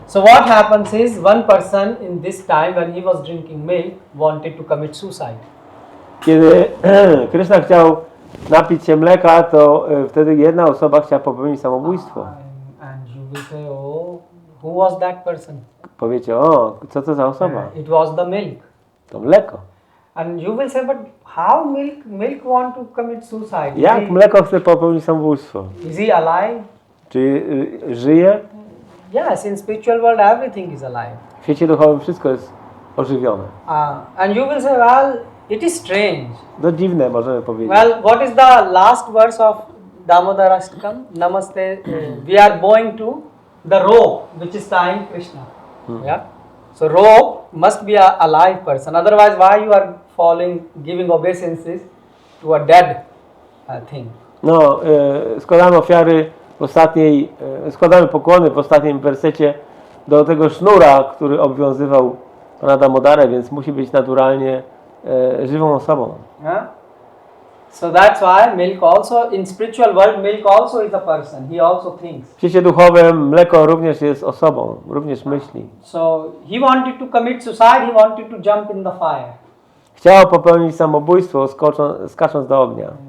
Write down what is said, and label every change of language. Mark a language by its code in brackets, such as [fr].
[en] So what happens is, one person in this time when he was drinking milk wanted to commit suicide. [pl] Kiedy Krishna chciał napić się mleka, to wtedy jedna osoba chciała popełnić samobójstwo. [en] And you will say, oh, who was that person? [pl] Powiecie, o, co to za osoba? [en] It was the milk. [pl] To mleko. [en] And you will say, but how milk want to commit suicide? [pl] Jak mleko chce popełnić samobójstwo? [en] Is he alive? [pl] Czy żyje? [en] Yes, in spiritual world everything is alive. [pl] W świecie duchowym wszystko jest ożywione. [en] And you will say, well, it is strange. [pl] To dziwne, możemy powiedzieć. [en] Well, what is the last verse of Damodara Ashtakam? Namaste. We are going to the rope which is tying Krishna. Yeah. So rope must be a alive person. Otherwise, why you are giving obeisances to a dead thing? [pl] No, składamy ofiary składamy pokłony w ostatnim wersecie do tego sznura, który obwiązywał pana Damodarę, więc musi być naturalnie żywą osobą. [en] Yeah? So that's why milk also, in spiritual world, milk also is a person. He also thinks. [pl] W świecie duchowym mleko również jest osobą, również myśli. [en] So he wanted to commit suicide, he wanted to jump in the fire. [pl] Chciał popełnić samobójstwo, skacząc do ognia.